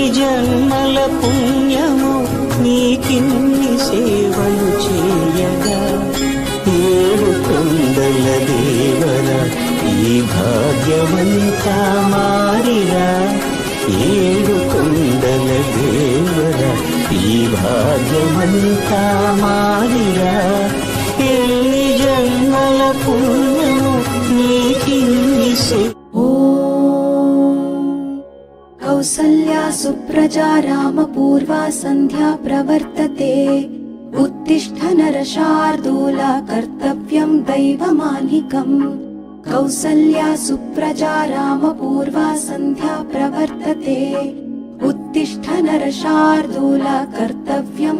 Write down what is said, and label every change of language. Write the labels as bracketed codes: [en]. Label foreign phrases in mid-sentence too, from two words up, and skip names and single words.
[te] జన్మల పుణ్యము నీకిన్ని సేవలు చేయగా ఏడు కొండల దేవర ఈ భాగ్యవంతా మారిరా ఏడు కొండల దేవర ఈ భాగ్యవంతా మారిరా ఎన్ని జన్మల పుణ్యము నీకిన్ని [sa] कौसल्या सुप्रजा रामपूर्वा सन्ध्या प्रवर्तते उत्तिष्ठ नरशार्दूला कर्तव्यं दैवमालिकम् कौसल्या सुप्रजा रामपूर्वा सन्ध्या प्रवर्तते उत्तिष्ठ नरशार्दूला कर्तव्यं